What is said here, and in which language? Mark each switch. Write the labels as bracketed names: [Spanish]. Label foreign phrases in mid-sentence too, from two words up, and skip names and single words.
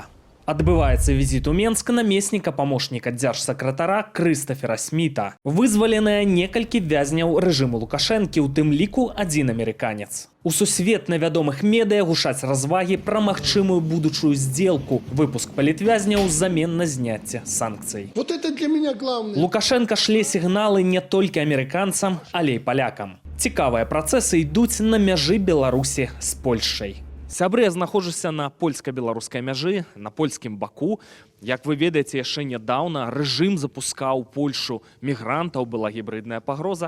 [Belarusian] Адбываецца візіт у Менск намесніка памочніка дзяржсакратара Крыстафера Сміта. Вызваленыя некалькі вязняў рэжыму Лукашэнкі, у тым ліку адзін амерыканец. У сусветна вядомых медыя гушаць развагі пра магчымую будучую здзелку, выпуск палітвязняў взамен на зняцце санкцый. [Russian] Вот это для меня главное. [Belarusian] Лукашенка шле сігналы не толькі амерыканцам, але і палякам. Цікавыя працэсы ідуць на мяжы Беларусі з Польшчай. Сябры, я знаходжуся на польска-беларускай мяжы, на польскім баку. Як вы ведаеце, яшчэ нядаўна рэжым запускаў Польшу мігрантаў, была гібридная пагроза.